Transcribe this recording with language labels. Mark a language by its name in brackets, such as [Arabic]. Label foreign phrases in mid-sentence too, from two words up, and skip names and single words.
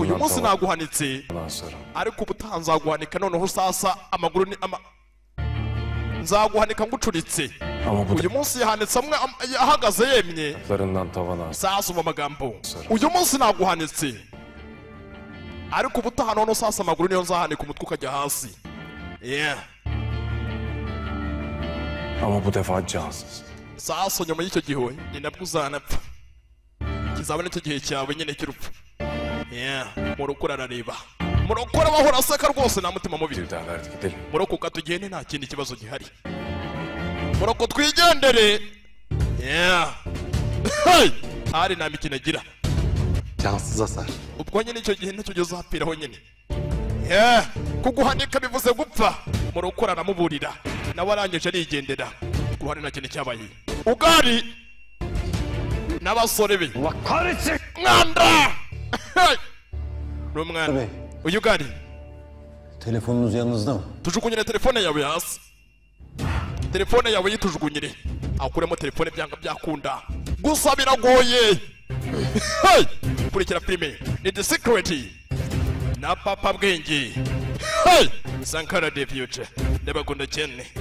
[Kinyarwanda] uyu munsi naguhanitse ariko ubutaha nzaguhanika noneho sasa amaguru ni nzaguhanika ngucuritse uyu munsi yahanitse amwe ahagaze yemye sasa uva amagambo uyu munsi naguhanitse ariko ubutaha noneho sasa amaguru niyo nzahanika umutwe ukajya hasi [Turkish] Ama bu defa cansız. [Kinyarwanda] Sasa nyuma y'icyo gihe ni nabwo uzanapfa kizaba nicyo gihe cyawe nyine cy'urupfu murokora arareba murokora bahora aseka rwose nta mutima mubi murokoka tugende nta kindi kibazo gihari muroko twigendere hari nta mikino agira [Turkish] Cansız asar. [Kinyarwanda] ubwo nyine icyo gihe ntacyo uzapfiraho nyine kuguhanika bivuze gupfa murokora aramuburira nawe arangije arigendera ku ruhande nta kintu cyabaye Ugari n'abasore be mwanda Rumwana Ugari [Turkish] Telefonunuz yanınızda mı? [Kinyarwanda] tujugunyire telefone yawe hasi telefone yawe yitujugunyire akuremo telefone byanga byakunda gusa biragoye Hey! Kurikira filime ni The Secret na Papa Bwenge. Hey! Sankara the Future ndabakunda cyane.